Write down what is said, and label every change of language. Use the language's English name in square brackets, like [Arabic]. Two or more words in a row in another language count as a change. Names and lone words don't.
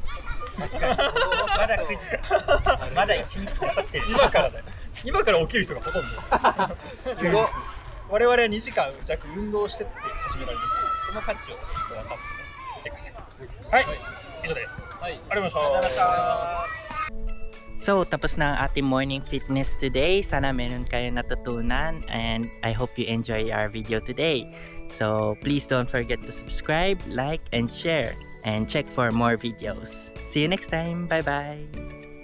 [Japanese] 確かにまだ9時まだ1日残ってる。今からだよ。今から起きる人がほとんどすごい。我々は2時間弱運動してって始められる。その価値をちょっと分かってください。はい、以上です。はい、ありがとうございました。 [Filipino] So, tapos na ang ating [English] morning fitness today. [Filipino] Sana meron kayo natutunan [English] and I hope you enjoy our video today. So, please don't forget to subscribe, like, and share. And check for more videos. See you next time. Bye-bye.